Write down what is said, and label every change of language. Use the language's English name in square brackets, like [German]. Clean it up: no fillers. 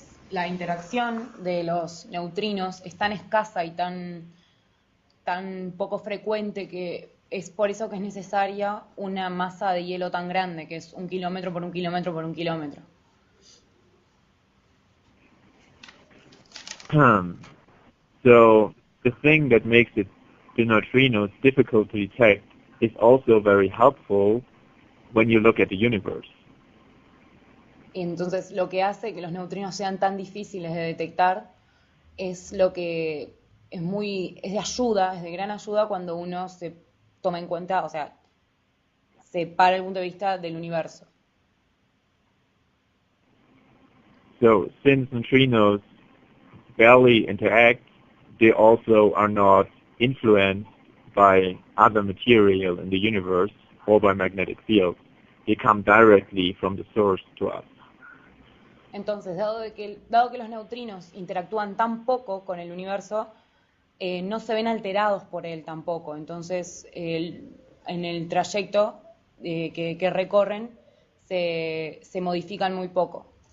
[Spanish] La interacción de los neutrinos es tan escasa y tan poco frecuente que es por eso que es necesaria una masa de hielo tan grande, que es 1 kilómetro por 1 kilómetro por 1 kilómetro. [English] So the thing that makes the neutrinos difficult to detect is also very helpful when you look at the universe. [Spanish] Y entonces lo que hace que los neutrinos sean tan difíciles de detectar es lo que es de ayuda, es de gran ayuda cuando uno se toma en cuenta, o sea, se para el punto de vista del universo. [English] So since neutrinos barely interact, they also are not influenced by other material in the universe or by magnetic fields. They come directly from the source to us. [Spanish] Entonces, dado que los neutrinos interactúan tan poco con el universo, no se ven alterados por él tampoco. Entonces, en el trayecto que recorren, se modifican muy poco.